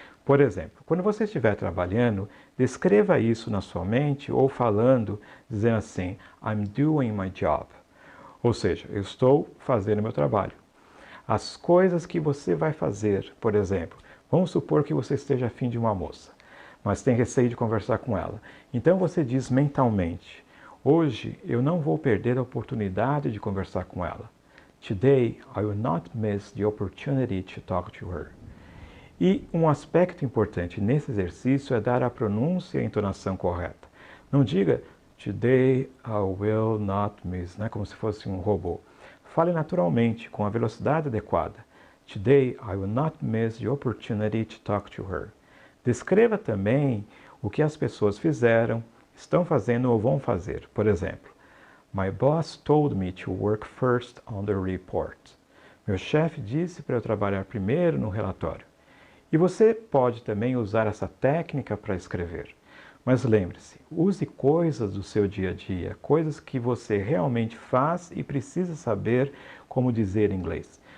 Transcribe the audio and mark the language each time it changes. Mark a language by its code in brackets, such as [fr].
[pt] Por exemplo, quando você estiver trabalhando, descreva isso na sua mente ou falando, dizendo assim: [en] I'm doing my job. [pt] Ou seja, eu estou fazendo meu trabalho. as coisas que você vai fazer. Por exemplo, vamos supor que você esteja afim de uma moça, mas tem receio de conversar com ela. Então você diz mentalmente: hoje eu não vou perder a oportunidade de conversar com ela. [en] Today I will not miss the opportunity to talk to her. [pt] E um aspecto importante nesse exercício é dar a pronúncia e a entonação correta. Não diga [en] Today I will not miss, [pt] né? Como se fosse um robô. Fale naturalmente, com a velocidade adequada. [en] Today I will not miss the opportunity to talk to her. [pt] Descreva também o que as pessoas fizeram, estão fazendo ou vão fazer. Por exemplo, [en] My boss told me to work first on the report. [pt] Meu chefe disse para eu trabalhar primeiro no relatório. E você pode também usar essa técnica para escrever. Mas lembre-se, use coisas do seu dia a dia, coisas que você realmente faz e precisa saber como dizer em inglês.